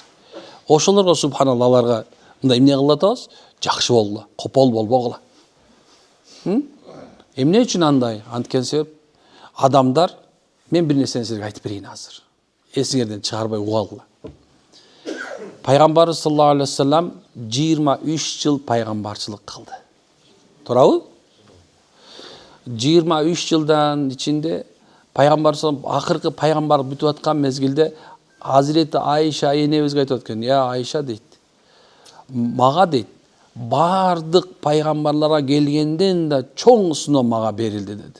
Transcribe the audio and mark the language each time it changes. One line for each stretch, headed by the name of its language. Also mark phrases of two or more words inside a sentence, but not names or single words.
Kyrgyz: Ошолорго субханалла аларга мындай эмне кылып атабыз? Жакшы болгула, копол болбогула. Эмне үчүн андай? Анткен себеп адамдар, мен бир нерсени силерге айтып берейин азыр. Эсиңерден чыгарбай угагыла. Пайгамбарыбыз
Arabic: صلى الله عليه وسلم
Kyrgyz: 23 жыл пайгамбарчылык кылды. Туурабы? 23 жылдан ичинде пайгамбар акыркы пайгамбар бүтүп аткан мезгилде Азирети Айша энебизге айтып атқан, "Я Айша" дейт. Мага дейт, бардык пайгамбарларга келгенден да чоң сыноо мага берилди деди.